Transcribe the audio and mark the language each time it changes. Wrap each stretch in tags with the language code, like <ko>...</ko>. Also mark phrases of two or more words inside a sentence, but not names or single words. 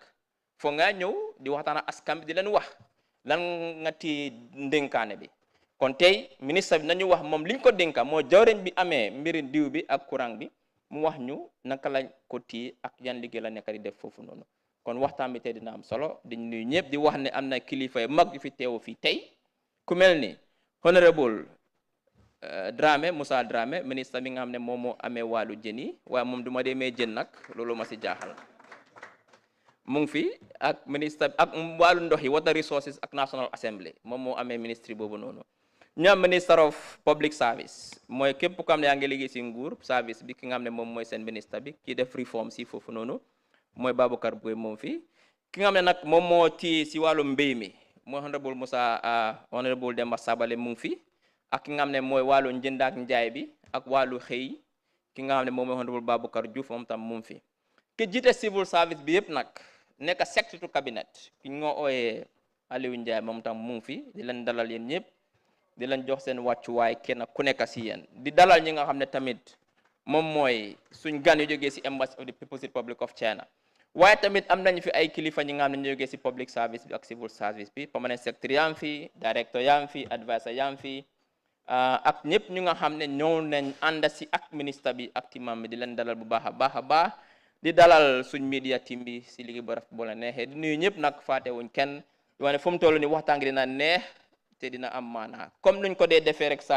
<wo>foo nga ñëw di waxtaan ak askan bi di leen wax lan nga ti dénkaane bi kon tey ministre bi nañu wax moom liñ ko dénka moo jawriñ bi amee mbiri diw bi ak courant bi mu wax ñu naka lañ ko téye ak yan liggéey la nekk di def foofu noonu kon waxtaan bi tey dina am solo di nuyu ñëpp di wax ne am na kilifa yu mag yu fi teewu fii tey ku mel ni honorable Dramé Moussa Dramé ministre bi nga xam ne moom moo amee wàllu jën yi waaye moom du ma demee jën nag loolu ma si jaaxal mu ngi fi ak ministre ak wàllu ndox yi</wo> <en>water resources</en> <wo>ak</wo> <en>National Assembly</en> <wo>moom moo amee ministre boobu noonu ñu am</wo> <en>minister of public service</en> <wo>mooy képp ku xam ne yaa ngi liggéey si nguur service bi ki nga xam ne moom mooy seen ministre bi kii def reform si foofu noonu mooy Baboucarr Boy moom fi ki nga xam ne nag moom moo téye si wàllu mbéy mi mooy honorable honorable Demba Sabali mu ngi fi ak ki nga xam ne mooy wàllu njënd ak njaay bi ak wàllu xëy ki nga xam ne moom mooy honorable Baboucarr Diouf moom tam mu ngi fi ki jiite</wo> <en>civil service</en> <wo>bi yëpp nag nekk</wo> <en>secretary cabinet</en> <wo>ki nga ooyee Aliou Ndiaye moom tam mu ngi fi di leen dalal yéen ñëpp di leen jox seen wàccuwaay kenn ku nekk si yéen di dalal ñi nga xam ne tamit moom mooy suñ gan yu jógee si</wo> <en>embassy of the People's Republic of China</en> <wo>waaye tamit am nañu fi ay kilifa ñi nga xam ne ñu jógee si</wo> <en>public service</en> <wo>bi ak</wo> <en>civil service</en> <wo>bi</wo> <en>permanent secretary</en> <wo>yaa ngi fi director yaa ngi fi advisor yaa ngi fi ak ñëpp ñu nga xam ne ñëw nañ ànd si ak ministre bi ak timam bi di leen dalal bu baax a baax di dalal suñ</wo> <en>media team</en> <wo>bi si liggéey bu rafet bu la neexee di nuyu ñëpp nag faate wuñ kenn di wane fu mu toll ni waxtaan gi dina neex te dina am maanaa comme nuñ ko dee defee rek saa</wo>